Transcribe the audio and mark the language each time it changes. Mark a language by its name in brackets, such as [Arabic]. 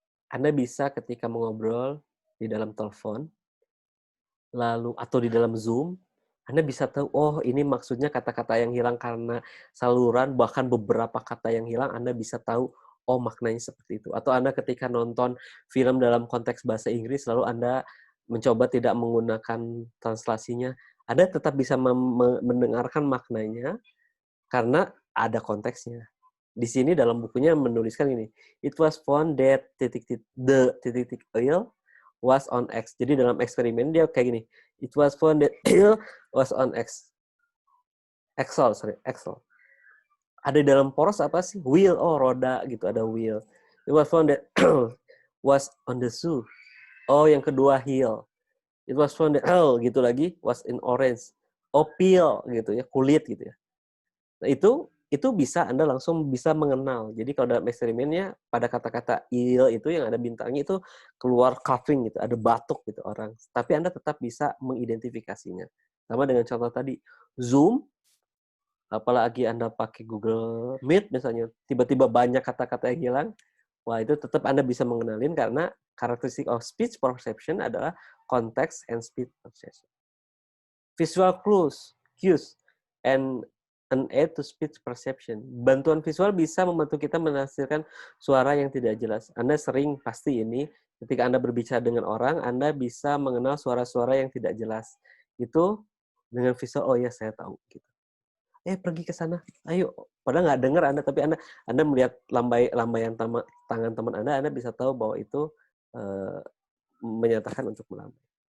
[Indonesian] Anda bisa ketika mengobrol di dalam telepon, lalu atau di dalam Zoom, Anda bisa tahu, oh ini maksudnya kata-kata yang hilang karena saluran, bahkan beberapa kata yang hilang, Anda bisa tahu, oh maknanya seperti itu. Atau Anda ketika nonton film dalam konteks bahasa Inggris, lalu Anda mencoba tidak menggunakan translasinya, Anda tetap bisa mendengarkan maknanya karena ada konteksnya. Di sini dalam bukunya menuliskan ini, [English] it was found that the oil was on X. [Indonesian] Jadi dalam eksperimen dia kayak gini, [English] it was found that oil was on X. [Indonesian] Axle. Ada di dalam poros apa sih? [English] Wheel, [Indonesian] oh roda gitu, ada [English] wheel. It was found that was on the shoe. [Indonesian] Oh, yang kedua [English] heel. It was found that [Indonesian] gitu lagi [English] was in orange. [Indonesian] Oh, peel gitu ya, kulit gitu ya. Nah, itu bisa Anda langsung bisa mengenal. Jadi kalau dalam eksperimennya pada kata-kata il itu yang ada bintangnya itu keluar coughing gitu, ada batuk gitu orang. Tapi Anda tetap bisa mengidentifikasinya. Sama dengan contoh tadi, Zoom, apalagi Anda pakai Google Meet misalnya, tiba-tiba banyak kata-kata yang hilang, wah itu tetap Anda bisa mengenalin karena karakteristik [English] of speech perception [Indonesian] adalah [English] context and speech perception. Visual cues, and an aid to speech perception. [Indonesian] Bantuan visual bisa membantu kita menafsirkan suara yang tidak jelas. Anda sering pasti ini, ketika Anda berbicara dengan orang, Anda bisa mengenal suara-suara yang tidak jelas. Itu dengan visual, oh ya saya tahu. Gitu. Pergi ke sana, ayo. Padahal nggak dengar Anda, tapi Anda melihat lambaian tangan teman Anda bisa tahu bahwa itu menyatakan untuk melambai.